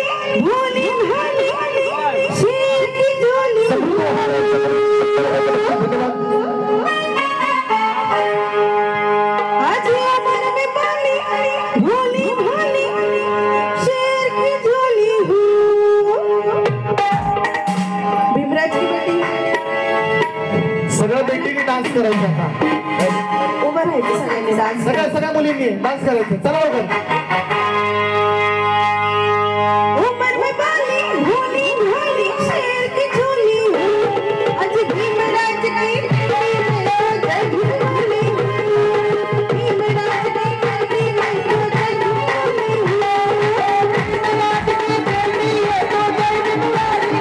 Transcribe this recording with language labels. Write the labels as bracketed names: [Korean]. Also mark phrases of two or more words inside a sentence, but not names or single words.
[Hindi] भोली भाली शेर की झोली आज मन में पाली भोली भाली शेर की झोली हूँ। भीमराज की बेटी [Marathi] सगळ्या बेटीने डान्स करायचा आता उभं राहायचं सगळ्यांनी डान्स सगळ्या मुलींनी डान्स करायचं चला लवकर [Hindi] उमर में बाली भोली भाली शेर की झोली आज भीमराज की बेटी में तो जय भोली भीमराज की बेटी में तो जय भोली भीमराज की बेटी है तो जय भोली